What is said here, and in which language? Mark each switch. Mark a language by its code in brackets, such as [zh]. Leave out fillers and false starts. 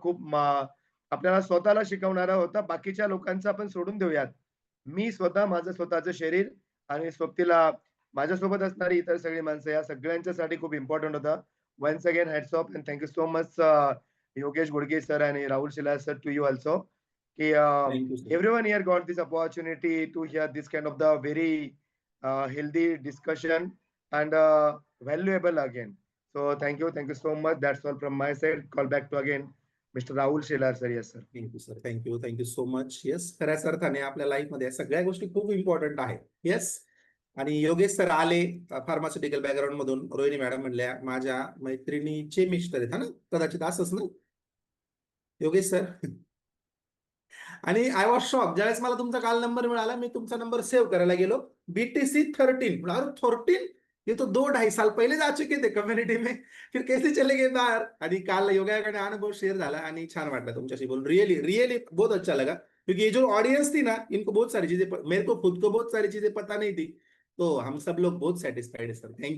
[mr] खूप आपल्याला स्वतःला शिकवणारा होता. बाकीच्या लोकांचं आपण सोडून देऊयात. मी स्वतः माझं स्वतःचं शरीर आणि सोबतीला माझ्यासोबत असणारी इतर सगळी माणसं या सगळ्यांच्यासाठी खूप इम्पॉर्टंट होतं. [en] Once again hats off and thank you so much Yogesh घोडगे sir आणि Rahul शिलार sir to you also की Thank you, sir. everyone here got this opportunity to hear this kind of the very healthy discussion and valuable again. So thank you so much. That's all from my side. Call back to again Mr. Rahul Shelar sir. Yes sir. Thank you sir, thank you so much. [mr] Yes, खऱ्याच अर्थाने आपल्या लाईफमध्ये या सगळ्या गोष्टी खूप important आहेत. Yes, आणि Yogesh sir आले फार्मास्युटिकल बॅकग्राऊंड मधून. रोहिणी मॅडम म्हणल्या माझ्या मैत्रिणीचे मिस्टर आहेत, हा ना, कदाचित असंच ना योगेश सर. आणि [en] I was shock [mr] ज्यावेळेस मला तुमचा काल नंबर मिळाला, मी तुमचा नंबर सेव्ह करायला गेलो. [en] BTC 13. [hi] अरे 13, ये तो 2-2.5 साल पहले जा चुके थे कम्युनिटी में, फिर कैसे चले गए बाहर. [mr] आणि काल योगाकडे अनुभव शेअर झाला आणि छान वाटलं तुमच्याशी बोलून. [hi] रियली रियली बहुत अच्छा लगा, क्योंकि ये जो ऑडियंस थी ना, इनको बहुत सारी चीजें, मेरे को खुद को बहुत सारी चीजें पता नहीं थी. तो हम सब लोग बहुत सेटिस्फाइड है सर.